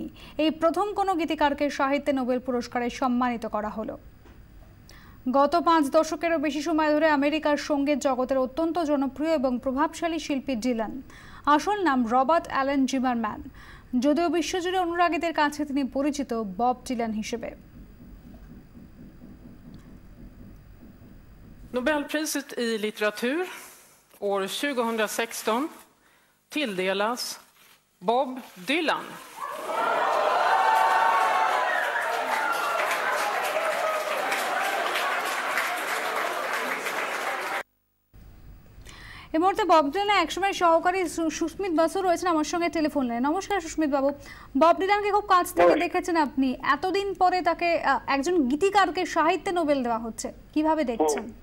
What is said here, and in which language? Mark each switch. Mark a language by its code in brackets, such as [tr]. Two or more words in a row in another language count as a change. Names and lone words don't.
[bn] এই প্রথম কোনো গীতিকারকে সাহিত্যে নোবেল পুরস্কারে সম্মানিত করা হলো। গত 5 দশকেরও বেশি সময় ধরে আমেরিকার সঙ্গীত জগতের অত্যন্ত জনপ্রিয় এবং প্রভাবশালী শিল্পী ডিলান। আসল নাম রবার্ট অ্যালেন জিমারম্যান, যদিও বিশ্বজুড়ে অনুরাগীদের কাছে তিনি পরিচিত বব ডিলান হিসেবে। [sv] Nobelpriset i litteratur år 2016 tilldelas Bob Dylan. [bn] এই মুহূর্তে বব ডিলানের একসময় সহকারী সুস্মিত বাসু রয়েছেন আমার সঙ্গে টেলিফোন লাইনে। নমস্কার সুস্মিত বাবু, বব ডিলানকে খুব কাছ থেকে দেখেছেন আপনি, এতদিন পরে তাকে একজন গীতিকারকে সাহিত্যে নোবেল দেওয়া হচ্ছে, কিভাবে দেখছেন?